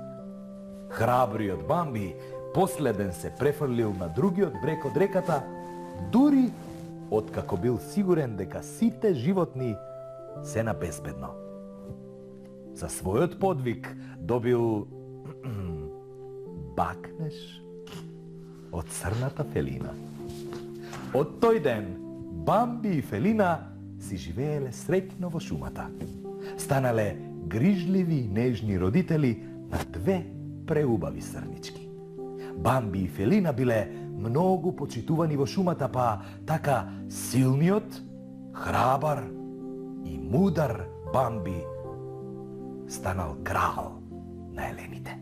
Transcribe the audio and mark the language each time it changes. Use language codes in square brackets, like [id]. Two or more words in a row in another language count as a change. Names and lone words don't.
[mk] Храбриот Бамби последен се префрлил на другиот брег од реката, дури откако бил сигурен дека сите животни се на безбедно. За својот подвиг добил бакнеш од црната Фелина. Од тој ден Бамби и Фелина си живееле среќно во шумата. Станале грижливи и нежни родители на две преубави срнички. Бамби и Фелина биле многу почитувани во шумата, па така силниот, храбар и мудар Бамби станал крал на елените.